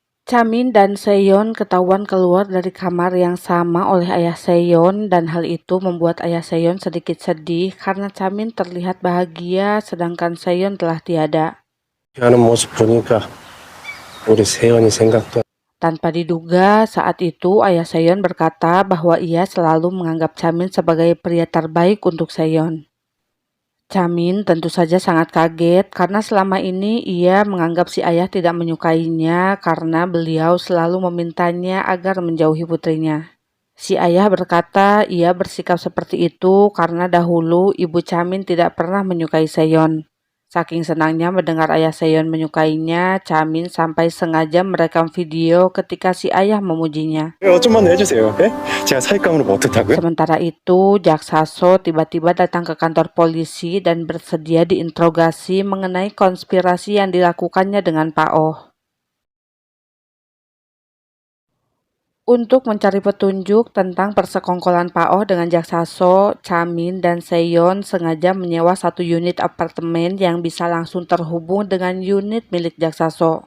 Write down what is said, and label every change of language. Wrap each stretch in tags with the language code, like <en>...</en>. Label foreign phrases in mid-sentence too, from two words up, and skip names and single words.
<id>Chamin dan Seyon ketahuan keluar dari kamar yang sama oleh ayah Seyon dan hal itu membuat ayah Seyon sedikit sedih karena Chamin terlihat bahagia sedangkan Seyon telah tiada.</id> <ko>하는 모습 보니까 우리 세연이 생각도</ko> <id>Tanpa diduga, saat itu ayah Seyon berkata bahwa ia selalu menganggap Chamin sebagai pria terbaik untuk Seyon. Chamin tentu saja sangat kaget karena selama ini ia menganggap si ayah tidak menyukainya karena beliau selalu memintanya agar menjauhi putrinya. Si ayah berkata ia bersikap seperti itu karena dahulu ibu Chamin tidak pernah menyukai Seyon. Saking senangnya mendengar ayah Seyon menyukainya, Chamin sampai sengaja merekam video ketika si ayah memujinya.</id> <ko>좀만 해주세요. 예? 제가 사익감으로 뭐 어떻다고요?</ko> <id>Sementara itu, Jaksaso tiba-tiba datang ke kantor polisi dan bersedia diinterogasi mengenai konspirasi yang dilakukannya dengan Pak Oh. Untuk mencari petunjuk tentang persekongkolan Pak Oh dengan Jaksaso, Chamin dan Seyon sengaja menyewa satu unit apartemen yang bisa langsung terhubung dengan unit milik Jaksaso.</id>